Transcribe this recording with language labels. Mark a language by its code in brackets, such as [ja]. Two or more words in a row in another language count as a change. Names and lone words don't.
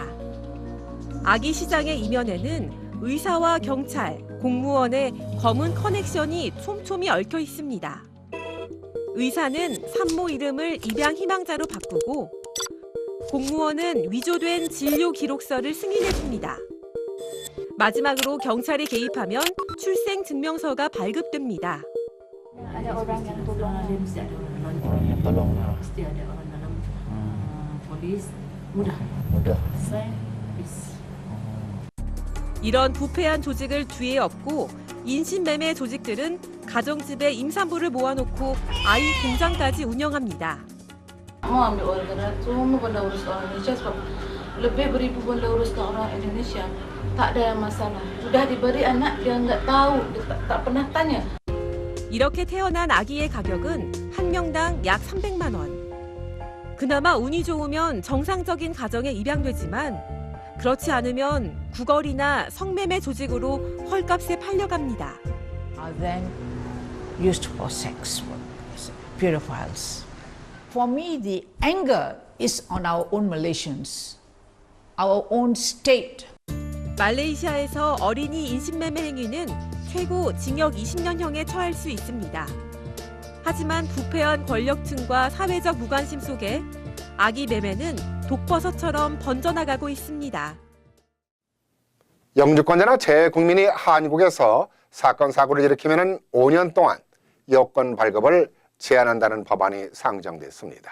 [ko] 아기 시장의 이면에는 의사와 경찰, 공무원의 검은 커넥션이 촘촘히 얽혀 있습니다. 의사는 산모 이름을 입양 희망자로 바꾸고 공무원은 위조된 진료 기록서를 승인해 줍니다. 마지막으로 경찰이 개입하면 출생 증명서가 발급됩니다. [ms] Ada orang yang tolong dia mesti ada orang yang tolong. Mesti ada orang dalam polis. Mudah. Saya bis. [ko] 이런 부패한 조직을 뒤에 업고 인신매매 조직들은 가정집에 임산부를 모아놓고 아이 공장까지 운영합니다. [ms] Mau ambil orderan semua benda urus orang Indonesia sebab lebih beribu benda urus orang Indonesia. Tak ada masalah. Sudah diberi anak dia nggak tahu, dia tak pernah tanya. [ko] 이렇게 태어난 아기의 가격은 한 명당 약 300만 원. 그나마 운이 좋으면 정상적인 가정에 입양되지만 그렇지 않으면 구걸이나 성매매 조직으로 헐값에 팔려갑니다. [en] Are then used for sex work, pedophiles. For me, the anger is on our own Malaysians, our own state. [ko] 말레이시아에서 어린이 인신매매 행위는 최고 징역 20년형에 처할 수 있습니다. 하지만 부패한 권력층과 사회적 무관심 속에 아기 매매는 독버섯처럼 번져나가고 있습니다. 영주권자나 재국민이 한국에서 사건 사고를 일으키면 5년 동안 여권 발급을 제한한다는 법안이 상정됐습니다.